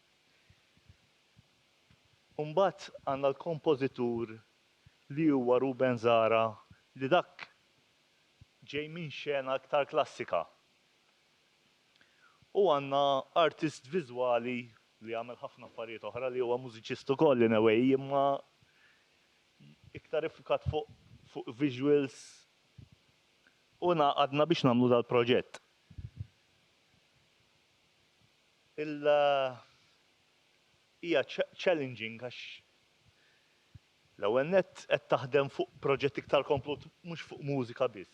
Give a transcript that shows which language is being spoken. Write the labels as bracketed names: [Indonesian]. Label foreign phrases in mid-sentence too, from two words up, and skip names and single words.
[Maltese] U mbagħad għandna l-kompożitur li huwa Ruben Zahra li dak ġej minn xena aktar klassika. U għandna artist viżwali li għamel ħafna affarijiet oħra li huwa mużiċist ukoll [English] in a way, [Maltese] imma iktar iffukat fuq visuals u għadna biex nagħmlu dal-proġett. Hija challenging għax l-ewwel nett qed taħdem fuq proġett iktar komplut mhux fuq mużika biss.